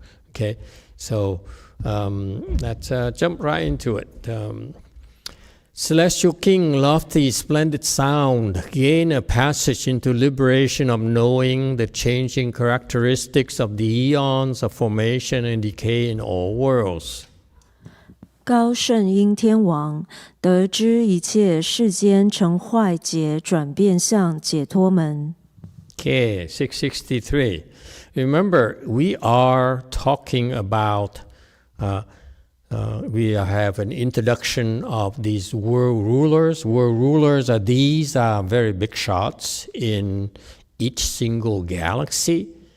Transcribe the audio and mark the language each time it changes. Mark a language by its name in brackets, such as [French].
[English] Okay, so let's jump right into it. Celestial King, lofty, splendid sound, gain a passage into liberation of knowing the changing characteristics of the eons of formation and decay in all worlds. [Chinese] 高圣音天王，得知一切世间成坏劫转变相解脱门。 [English] Okay, 663. Remember, we are talking about, we have an introduction of these world rulers. World rulers are these very big shots in each single galaxy.